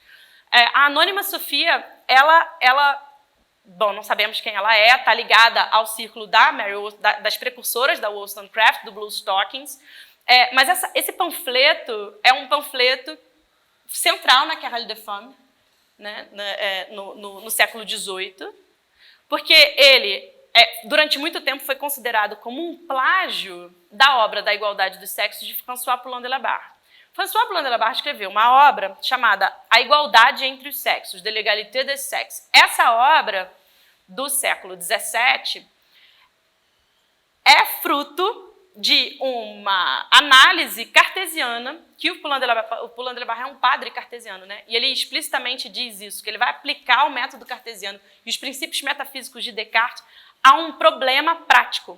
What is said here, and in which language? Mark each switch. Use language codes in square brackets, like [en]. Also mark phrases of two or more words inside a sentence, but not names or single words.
[pt] A Anônima Sofia, bom, não sabemos quem ela é, está ligada ao círculo das precursoras da Wollstonecraft, do Blue Stockings, mas esse panfleto é um panfleto central na Querelle des Femmes, né, no século XVIII, porque ele, durante muito tempo, foi considerado como um plágio da obra da Igualdade dos Sexos de François Poulain de la Barre. François Poulain de la Barre escreveu uma obra chamada A Igualdade entre os Sexos, [fr] de l'égalité des sexes. [pt] Essa obra, do século XVII, é fruto de uma análise cartesiana que o Poulain de la Barre é um padre cartesiano, né? E ele explicitamente diz isso, que ele vai aplicar o método cartesiano e os princípios metafísicos de Descartes a um problema prático.